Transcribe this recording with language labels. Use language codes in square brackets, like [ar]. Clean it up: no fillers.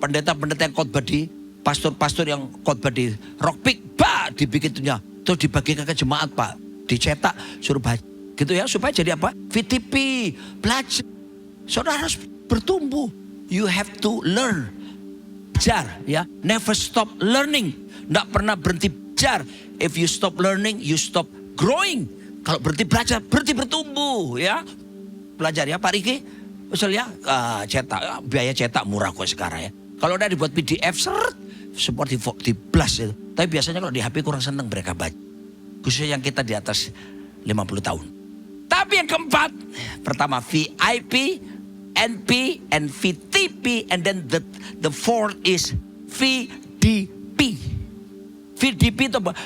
[id] Pendeta-pendeta yang khotbah di, pastor-pastor yang khotbah di Rockpick. Dibikinnya. Terus dibagikan ke jemaat Pak. Dicetak, suruh baca. Gitu ya, supaya jadi apa? VTP. Belajar. Saudara harus bertumbuh. [en] You have to learn. [id] belajar, ya. [en] Never stop learning. [id] Nggak pernah berhenti belajar. [en] If you stop learning, you stop growing. [id] Kalau berhenti belajar, berhenti bertumbuh, ya. Belajar ya Pak Riki. Misalnya cetak, biaya cetak murah kok sekarang ya. Kalau udah dibuat PDF seret, seperti di blast itu. Tapi biasanya kalau di HP kurang seneng mereka baca. Khususnya yang kita di atas 50 tahun. Tapi yang keempat, pertama VIP, NP, and VTP, [en] and then the fourth is [id] VDP. VDP itu apa?